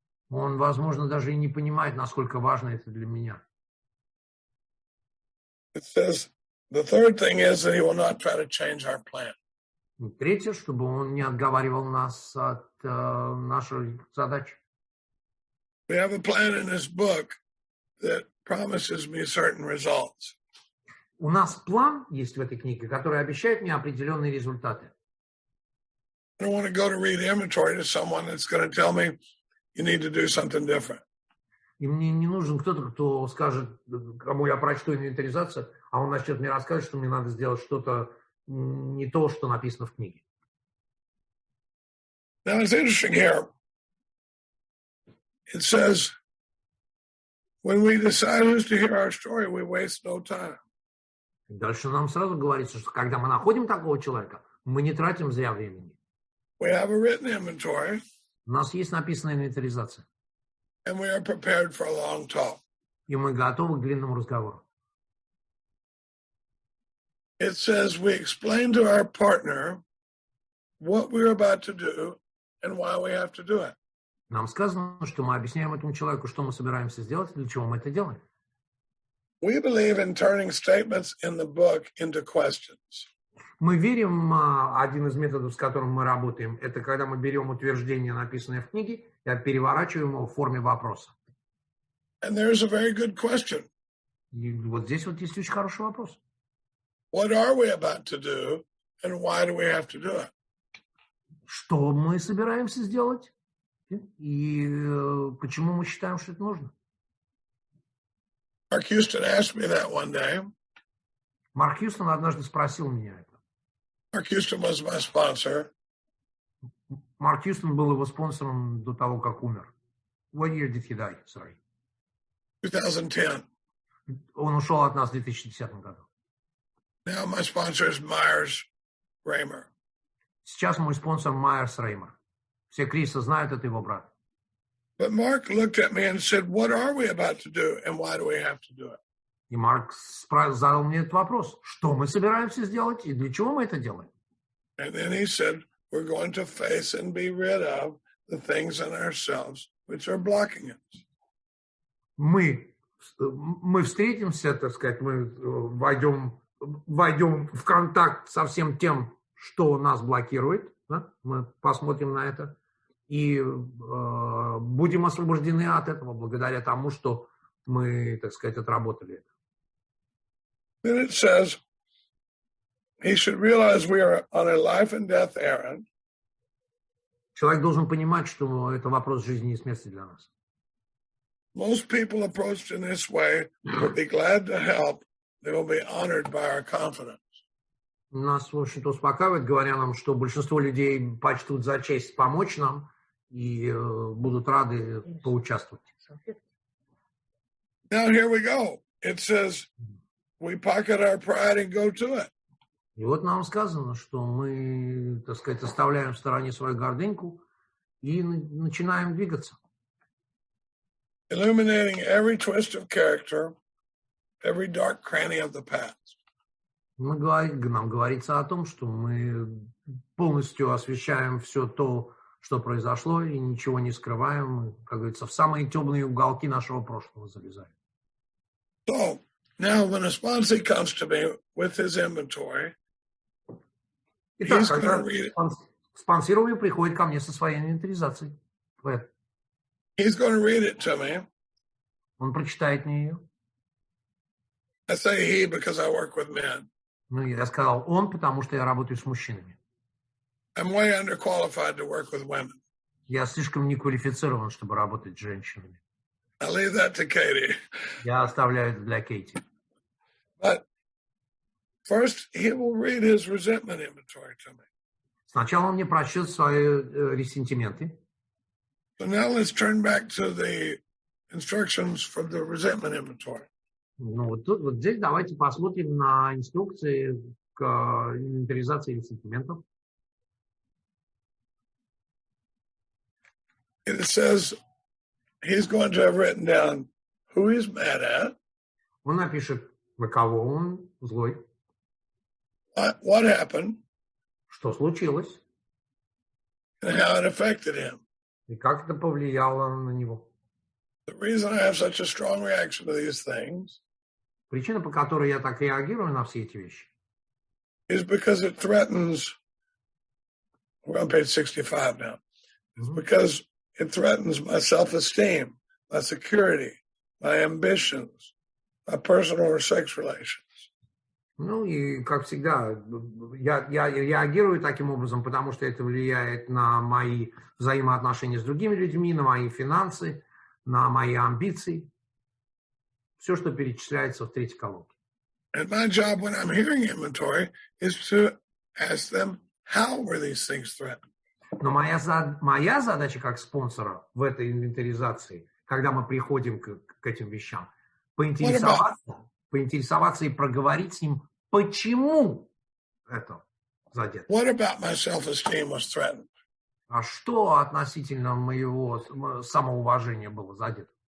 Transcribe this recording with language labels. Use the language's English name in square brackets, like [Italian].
[Russian] Он, возможно, даже и не понимает, насколько важно это для меня. [English] It says, the third thing is that he will not try to change our plan. [Russian] Третье, чтобы он не отговаривал нас от нашей задачи. [English] We have a plan in this book that promises me certain results. [Russian] У нас план есть в этой книге, который обещает мне определенные результаты. [English] I don't want to go to read inventory to someone that's going to tell me you need to do something different. [Russian] И мне не нужен кто-то, кто скажет, кому я прочту инвентаризацию, а он начнет мне рассказывать, что мне надо сделать что-то не то, что написано в книге. [English] Now it's interesting here. It says, when we decide who's to hear our story, we waste no time. [Russian] Дальше нам сразу говорится, что когда мы находим такого человека, мы не тратим зря времени. [English] We have a written inventory. [Russian] У нас есть написанная инвентаризация. [English] And we are prepared for a long talk. [Russian] И мы готовы к длинному разговору. [English] It says we explain to our partner what we're about to do and why we have to do it. [Russian] Нам сказано, что мы объясняем этому человеку, что мы собираемся сделать, для чего мы это делаем. [English] We believe in turning statements in the book into questions. [Russian] Мы верим, один из методов, с которым мы работаем, это когда мы берем утверждение, написанное в книге, и переворачиваем его в форме вопроса. [English] And there's a very good question. [Russian] И вот здесь вот есть очень хороший вопрос. [English] What are we about to do and why do we have to do it? [Russian] Что мы собираемся сделать и почему мы считаем, что это нужно? [English] Mark Houston asked me that one day. [Russian] Марк Хьюстон однажды спросил меня это. [English] Mark Houston was my sponsor. [Russian] Марк Хьюстон был его спонсором до того, как умер. [English] What year did he die? Sorry. 2010. [Russian] Он ушел от нас в 2010 году. [English] Now my sponsor is Myers Raymer. [Russian] Сейчас мой спонсор Майерс Реймер. Все Криса знают, это его брат. [English] But Mark looked at me and said, what are we about to do and why do we have to do it? [Russian] И Марк задал мне этот вопрос. Что мы собираемся сделать и для чего мы это делаем? [English] And then he said, we're going to face and be rid of the things in ourselves which are blocking us. [Russian] Мы встретимся, так сказать, мы войдем в контакт со всем тем, что нас блокирует. Да? Мы посмотрим на это. И будем освобождены от этого благодаря тому, что мы, так сказать, отработали это. [English] Then it says, he should realize we are on a life and death errand. [Russian] Человек должен понимать, что это вопрос жизни и смерти для нас. [English] Most people approached in this way will be glad to help. They will be honored by our confidence. [Russian] Нас, в общем-то, успокаивает, говоря нам, что большинство людей почтут за честь помочь нам и будут рады поучаствовать. [English] Now here we go. It says, we pocket our pride and go to it. [Russian] И вот нам сказано, что мы, так сказать, оставляем в стороне свою гордыньку и начинаем двигаться. [English] Illuminating every twist of character, every dark cranny of the past. [Russian] Нам говорится о том, что мы полностью освещаем все то, что произошло, и ничего не скрываем. Мы, как говорится, в самые темные уголки нашего прошлого залезаем. [English] So, now when a sponsee comes to me with his inventory, [Russian] Итак, когда спонсируемый приходит ко мне со своей инвентаризацией, [English] he's going to read it to me. [Russian] Он прочитает мне ее. [English] I say he because I work with men. [Russian] Ну, я сказал он, потому что я работаю с мужчинами. [English] I'm way underqualified to work with women. [Russian] Я слишком неквалифицирован, чтобы работать с женщинами. [English] I leave that to Katie. [Russian] Я оставляю это для Кейти. [English] But first, he will read his resentment inventory to me. [Russian] Сначала он мне прочтет свои ресентименты. [English] So now let's turn back to the instructions for the resentment inventory. [Russian] Ну, вот тут, вот здесь давайте посмотрим на инструкции к инвентаризации ресентиментов. [English] It says he's going to have written down who he's mad at. [Russian] Он напишет, на кого он злой. [English] What happened? [Russian] Что случилось? [English] and how it affected him. [Russian] И как это повлияло на него. [English] The reason I have such a strong reaction to these things [Russian] Причина, по которой я так реагирую на все эти вещи, [English] is because it threatens, we're on page 65 now, it's because it threatens my self-esteem, my security, my ambitions, my personal or sex relations. [Russian] Ну и, как всегда, я реагирую таким образом, потому что это влияет на мои взаимоотношения с другими людьми, на мои финансы, на мои амбиции. Все, что перечисляется в третьей колонке. [English] And my job when I'm hearing inventory is to ask them, how were these things threatened? [Russian] Но моя задача как спонсора в этой инвентаризации, когда мы приходим к этим вещам, поинтересоваться и проговорить с ним, почему это задето. [English] What about my self-esteem was threatened? [Russian] А что относительно моего самоуважения было задето?